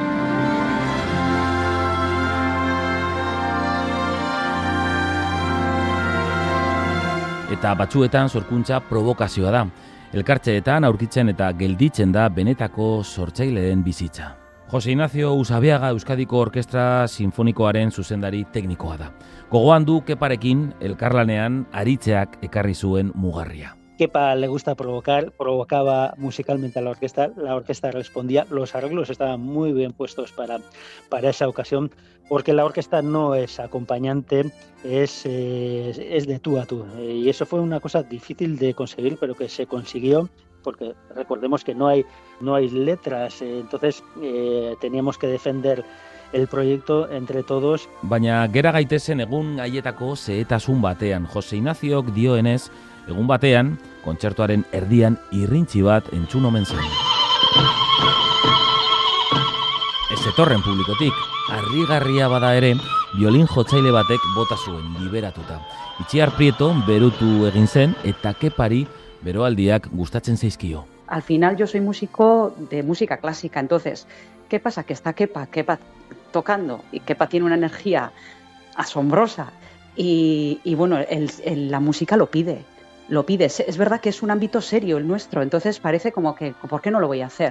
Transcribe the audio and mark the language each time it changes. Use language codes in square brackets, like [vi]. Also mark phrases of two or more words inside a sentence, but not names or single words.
[eu] Eta batzuetan sorkuntza provokazioa da. Elkartzeetan aurkitzen eta gelditzen da benetako sortzaileen bizitza. Jose Ignacio Usabiaga Euskadiko Orkestra Sinfonikoaren zuzendari teknikoa da. Gogoan du Keparekin elkarlanean aritzeak ekarri zuen mugarria. [es] Kepa le gusta provocar, provocaba musicalmente a la orquesta respondía, los arreglos estaban muy bien puestos para esa ocasión, porque la orquesta no es acompañante, es de tú a tú, y eso fue una cosa difícil de conseguir, pero que se consiguió, porque recordemos que no hay letras, entonces teníamos que defender el proyecto entre todos. [eu] Baina gera gaitezen egun haietako zehetasun batean, Jose Ignaziok dioenez, egun batean, kontzertuaren erdian irrintzi bat entzun omen zen. Ez etorren publikotik, harrigarria bada ere, biolin jotzaile batek bota zuen liberatuta. Itziar Prieto berutu egin zen eta Kepari beroaldiak gustatzen zaizkio. [es] Al final yo soy músico de música clásica, entonces, ¿qué pasa? Que está Kepa tocando y Kepa tiene una energía asombrosa y bueno, la música lo pide. Es verdad que es un ámbito serio el nuestro, entonces parece como que, ¿por qué no lo voy a hacer?